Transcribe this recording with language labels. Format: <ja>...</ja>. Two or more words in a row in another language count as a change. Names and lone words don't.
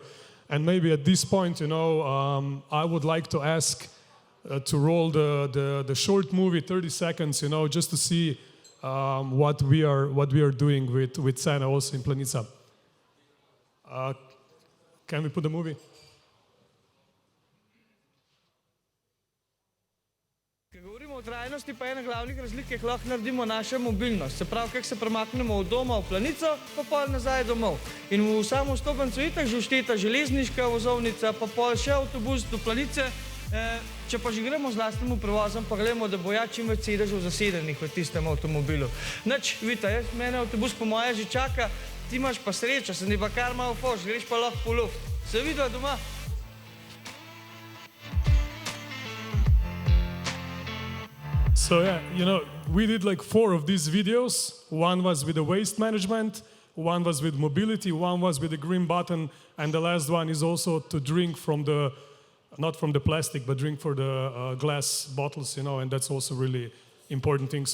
<en>And maybe at this point, I would like to ask to roll the short movie, 30 seconds, just to see what we are doing with Cene also in Planica. Can we put the movie?</en> <sl>O trajnosti pa ena glavnih razlik, ki lahko naredimo naša mobilnost. Se pravi, kako se premaknemo od doma v Planico, pa pol nazaj domov. In v samo vstopencu itak že všteta železniška vozovnica, pa pol še avtobus do Planice. Če pa že gremo z lastnim prevozom, pa gledamo, da bo čim več sedežev zasedenih v tistem avtomobilu. Nič, Vita, mene avtobus po moje že čaka, ti imaš pa srečo, se ni pa kar malo foš, greš pa lahko po luft. Se vidva doma?</sl> <en>So yeah, we did like 4 of these videos. One was with the waste management, one was with mobility, one was with the green button, and the last one is also to drink from the, not from the plastic, but drink for the glass bottles, and that's also really important thing.</en>